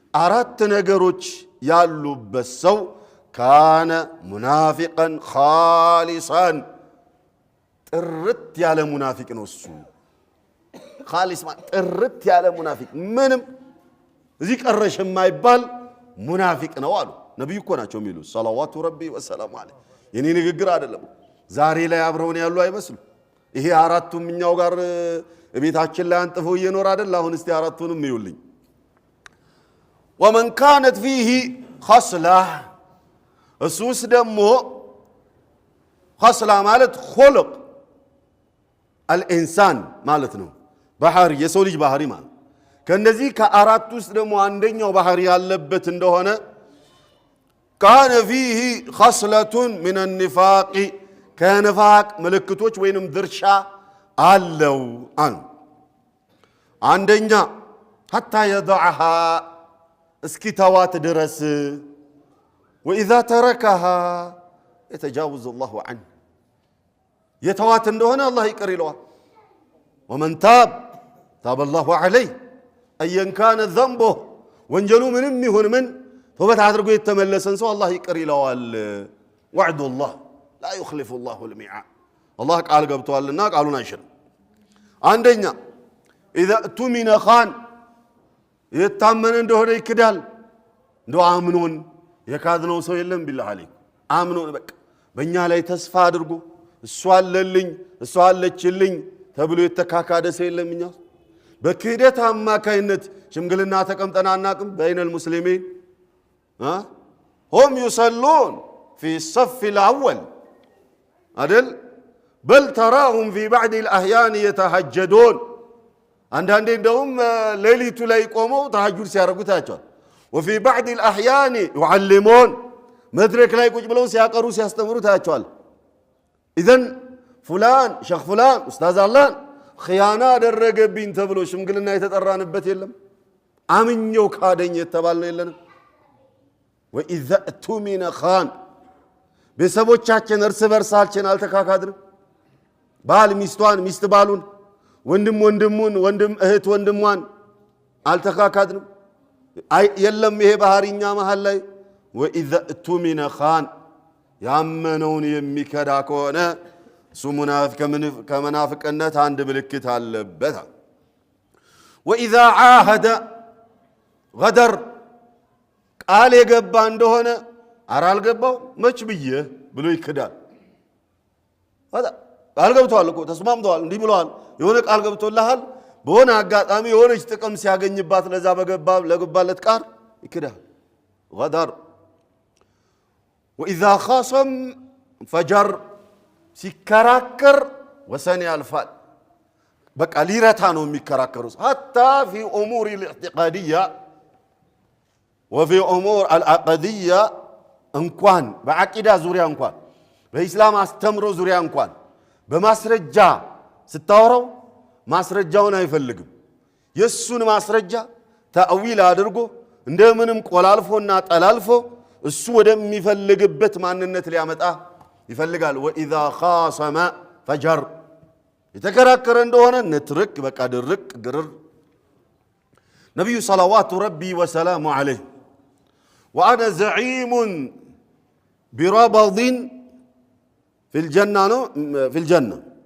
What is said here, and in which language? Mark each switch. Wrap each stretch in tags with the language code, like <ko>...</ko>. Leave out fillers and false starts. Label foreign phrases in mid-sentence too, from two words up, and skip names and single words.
<am>አራት ነገሮች ያሉበት ሰው</am> <ar>كان منافقا خالصا</ar> <am>ጥርት ያለ ሙናፊቅ ነው እሱ ኻሊስ ጥርት ያለ ሙናፊቅ ምንም እዚህ ቀረሽ የማይባል ሙናፊቅ ነው አሉ ነብዩ እኮ ናቸው የሚሉ</am> <ar>صلوات ربي وسلامه عليه</ar> <am>የኔ ንግግር አይደለም ዛሬ ላይ አብረውን ያሉ አይመስሉ ይሄ አራቱም እኛው ጋር ቤታችን ላይ አንጥፈው እየኖር አይደል አሁን እስቲ አራቱንም ይዩልኝ</am> <ar>ومن كانت فيه خصلة</ar> <am>እሱስ ደግሞ خصلة ማለት</am> <ar>خلق الانسان</ar> <am>ማለት ነው ባህሪ የሰው ልጅ ባህሪ ማለት ከነዚህ ከአራት ውስጥ ደግሞ አንደኛው ባህሪ ያለበት እንደሆነ</am> <ar>كان فيه خصلة من النفاق كنفاق</ar> <am>ምልክቶች ወይንም ድርሻ አለው አንደኛ</am> <ar>حتى يضعها</ar> <am>እስኪተዋት ድረስ</am> <ar>وإذا تركها يتجاوز الله عنه</ar> <am>የተዋት እንደሆነ አላህ ይቅር ይለዋል</am> <ar>ومن تاب تاب الله عليه أيا كان ذنبه</ar> <am>ወንጀሉ ምንም ይሁን ምን ተውበት አድርጎ የተመለሰን ሰው አላህ ይቅር ይለዋል وعد</am> <ar>الله لا يخلف الله الميعاد الله</ar> <am>ቃል ገብቷልና ቃሉን አይሽርም አንደኛ</am> <ar>إذا اؤتمن خان</ar> <am>የታመነ እንደሆነ ይክዳል እንደው አምኖን የካድነው ሰው የለም</am> <ar>بالله عليك</ar> <am>አምኖን በቃ በእኛ ላይ ተስፋ አድርጎ እሷ አለልኝ እሷ አለችልኝ ተብሎ የተካካደ ሰው የለም እኛ በክህደት አማካይነት ሽምግልና ተቀምጠና አናቅም</am> <ar>بين المسلمين هم يصلون في الصف الأول عدل بل تراهم في بعض الأحيان يتهجدون</ar> <am>አንዳንዴ እንደውም ሌሊቱ ላይ ቆመው ተሐጁድ ሲያረጉ ታያቸዋል</am> <ar>وفي بعض الأحيان</ar> <am>يعلمون መድረክ ላይ ቁጭ ብለው ሲያቀሩ ሲያስተምሩ ታያቸዋል</am> <ar>إذن فلان شيخ فلان أستاذ الله خيانة</ar> <am>አደረገብኝ ተብሎ ሽምግልና የተጠራንበት የለም አምኜው ካደኝ የተባልነው የለንም</am> <ar>وإذا اؤتمن خان</ar> <am>ቤተሰቦቻችን እርስ በርሳችን አልተካካድንም ባል ሚስቷን ሚስት ባሉን ወንድም ወንድሙን ወንድም እህት ወንድሟን አልተካካድንም የለም ይሄ ባህሪኛ መሃል ላይ</am> <ar>وإذا اؤتمن خان</ar> <am>ያመነውን የሚከዳ ከሆነ እሱ ሙናፊቅ ከመናፍቅነት አንድ ምልክት አለበት</am> <ar>وإذا عاهد غدر</ar> <am>ቃል የገባ እንደሆነ አራል ገባው መች ብዬ ብሎ ይክዳል ቃል ገብቷል እኮ ተስማምተዋል እንዲህ ብለዋል የሆነ ቃል ገብቶልሃል በሆነ አጋጣሚ የሆነች ጥቅም ሲያገኝባት ለዛ ለገባለት ቃል ይክዳል غدر</am> <ar>وإذا خاصم فجر</ar> <am>ሲከራከር ወሰን ያልፋል በቃ ሊረታ ነው የሚከራከሩት</am> <ar>حتى في أمور الاعتقادية وفي</ar> <am>أمور العقدية እንኳን በአቂዳ ዙሪያ እንኳን በእስላም አስተምሮ ዙሪያ እንኳን በማስረጃ ስታወራው ማስረጃውን አይፈልግም የሱን ማስረጃ ተአዊል አድርጎ እንደምንም ቆላልፎና ጠላልፎ እሱ ወደሚፈልግበት ማንነት ሊያመጣ ይፈልጋል</am> <ar>وإذا خاصم فجر</ar> <am>የተከራከረ እንደሆነ ንትርክ በቃ ድርቅ ግርር ነብዩ</am> <ar>صلوات ربي وسلامه عليه وأنا زعيم بربض في الجنة</ar>